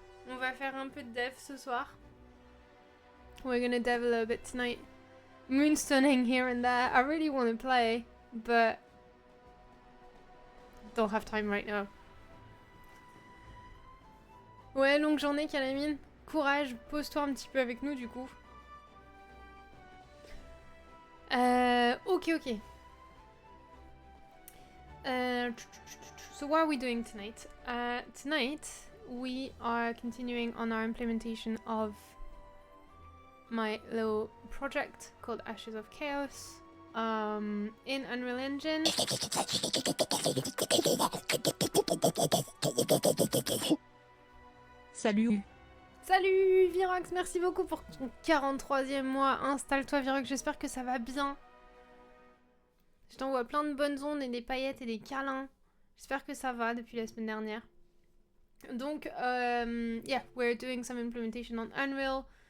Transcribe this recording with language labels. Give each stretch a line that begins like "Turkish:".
French: On va faire un peu de dev ce soir.
English: We're gonna dev a little bit tonight. Moonstoning here and there. I really want to play, but don't have time right now.
French: Ouais, longue journée, Calamine. Courage, pose-toi un petit peu avec nous du coup. Ok.
English: So what are we doing tonight? Tonight we are continuing on our implementation of my little project called Ashes of Chaos in Unreal Engine.
French: Salut. Salut Virox, merci beaucoup pour ton 43e mois. Installe-toi Virox, j'espère que ça va bien. Je t'envoie plein de bonnes ondes et des paillettes et des câlins. J'espère que ça va depuis la semaine dernière.
English: Donc, yeah, we're doing some implementation on Unreal.